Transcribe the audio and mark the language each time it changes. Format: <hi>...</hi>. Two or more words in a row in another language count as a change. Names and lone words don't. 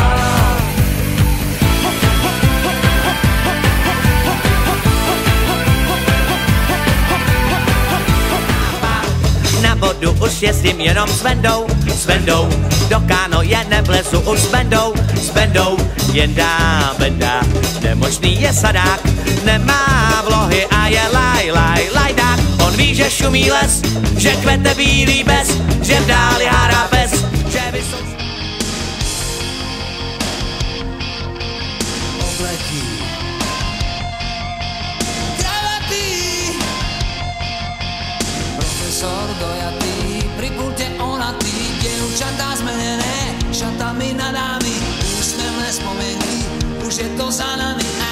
<cs>Na vodu už jezdím jenom s Vendou, do káno já nevlezu už s Vendou, jen dá Venda, nemožný je sadák, nemá vlohy a je lajdák. On ví, že šumí les, že kvete bílý bez, že v dáli hárá pes, že vysou... Obletí.</cs> <sk>Profesor dojatý, pri pulte onatý, dievčatá zmenené, šatami na dámy, úsmevné spomenky, už je to za nami.</sk>